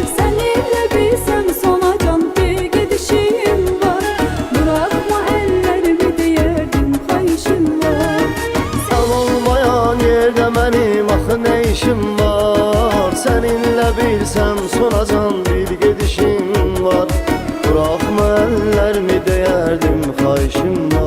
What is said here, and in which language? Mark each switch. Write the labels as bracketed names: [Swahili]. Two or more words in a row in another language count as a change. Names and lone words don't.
[Turkish] Seninle bilsem sana can bir gidişim var. Bırakma ellerimi deyerdim xahişim var. [Azerbaijani] Sən olmayan yerdə mənim axı nə işim var? Səninlə bilsəm sonacan bir gedişim var. Buraxma əllərimi deyərdim xahişim